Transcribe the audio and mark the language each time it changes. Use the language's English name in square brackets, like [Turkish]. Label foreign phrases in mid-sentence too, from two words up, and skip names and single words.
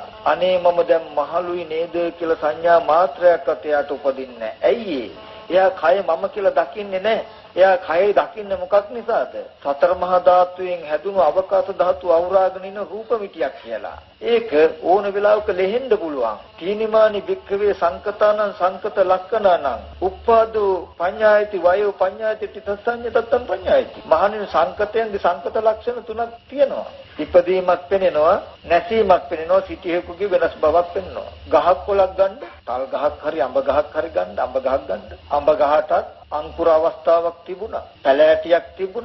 [Sinhala] අනේ මම දැන් මහලුයි නේද කියලා සංඥා මාත්‍රයක්වත් එයාට උපදින්නේ නැහැ. ඇයි එයා කය මම කියලා දකින්නේ නැහැ. එයා කය දකින්නේ මොකක් නිසාද? සතර මහා ධාතුයෙන් හැදුණු අවකාශ ධාතු අවරාගෙන ඉන්න රූප මිටියක් කියලා. ඒක ඕන වෙලාවක ලෙහෙන්න පුළුවන්. [Pali] තීනිමානි භික්ඛවේ සංකතානං සංකත ලක්ඛනානං උප්පාදෝ පඤ්ඤායති වයෝ පඤ්ඤායති තිතස්සඤ්ඤ තත්තම් පඤ්ඤායති. [Sinhala] මහණෙනි සංකතයන්ගේ සංකත ලක්ෂණ තුනක් තියෙනවා. ඉපදීමක් පෙනෙනවා, නැසීමක් පෙනෙනවා, සිටිහෙකුගේ වෙනස් බවක් පෙනෙනවා. ගහක් කොලක් ගන්න, තල් ගහක් හරි අඹ ගහක් හරි ගන්න, අඹ ගහක් ගන්න. අඹ ගහටත් අංකුර අවස්ථාවක් තිබුණා. පැලෑටියක් තිබුණා.